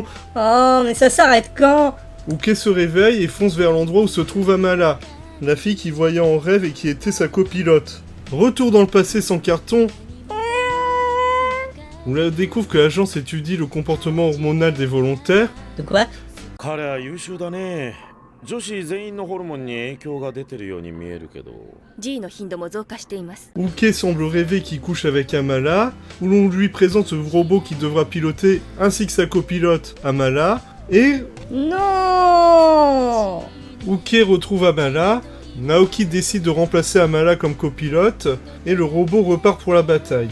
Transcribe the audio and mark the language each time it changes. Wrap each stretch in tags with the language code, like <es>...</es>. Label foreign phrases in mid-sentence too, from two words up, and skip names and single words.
<fr>Oh, mais ça s'arrête quand? où Kei se réveille et fonce vers l'endroit où se trouve Amala, la fille qu'il voyait en rêve et qui était sa copilote. Retour dans le passé sans carton, où l'on découvre que l'agence étudie le comportement hormonal des volontaires, De quoi?</fr> <ja>彼は優秀だね。女子全員のホルモンに影響が出てるように見えるけど。 G の頻度も増加しています。</ja> <fr>où Kei semble rêver qu'il couche avec Amala, où l'on lui présente le robot qui devra piloter ainsi que sa copilote Amala, et Non. où Kei retrouve Amala, Naoki décide de remplacer Amala comme copilote, et le robot repart pour la bataille.</fr>